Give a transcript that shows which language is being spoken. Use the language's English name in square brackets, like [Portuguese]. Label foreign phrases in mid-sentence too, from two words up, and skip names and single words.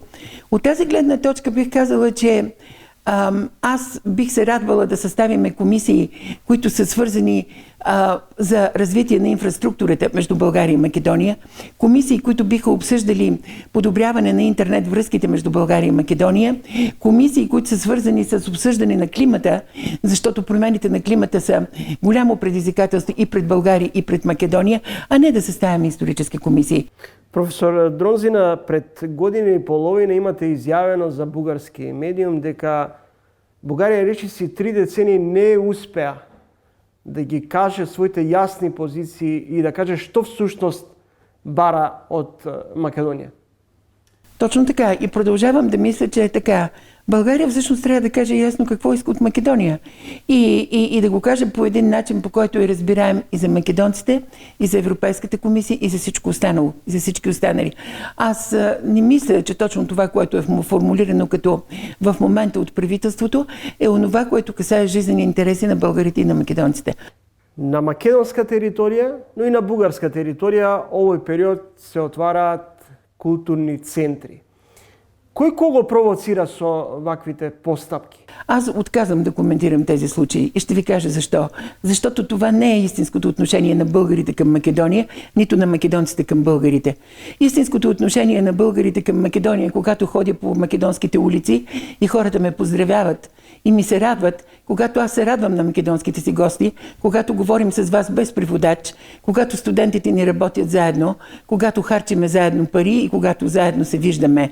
[Bulgarian] От тази гледна точка бих казала, че аз бих се радвала да съставиме комисии, които са свързани за развитие на инфраструктурата между България и Македония, комисии, които биха обсъждали подобряване на интернет връзките между България и Македония, комисии, които са свързани с обсъждане на климата, защото промените на климата са голямо предизвикателство и пред България, и пред Македония, а не да съставяме исторически комисии. [Macedonian] Професор Дронзина, пред година и половина имате изјавено за бугарски медиум дека Бугарија речиси 3 децени не успеа да ги каже своите јасни позиции и да каже што всушност бара од Македонија. [Bulgarian] Точно така. И продължавам да мисля, че е така. България всъщност трябва да каже ясно какво иска от Македония. И да го каже по един начин, по който е разбираем и за македонците, и за Европейската комисия, и за всичко останало, и за всички останали. Аз не мисля, че точно това, което е формулирано като в момента от правителството, е онова, което касае жизнени интереси на българите и на македонците. [Macedonian] На македонска територија, но и на бугарска територија овој период се отвараат културни центри. Кој кого провоцира со ваквите постапки? [Bulgarian] Аз отказвам да коментирам тези случаи и ще ви кажа защо. Защото това не е истинското отношение на българите към Македония, нито на македонците към българите. Истинското отношение на българите към Македония, когато ходя по македонските улици и хората ме поздравяват и ми се радват, когато аз се радвам на македонските си гости, когато говорим с вас без преводач, когато студентите ни работят заедно, когато харчиме заедно пари и когато заедно се виждаме.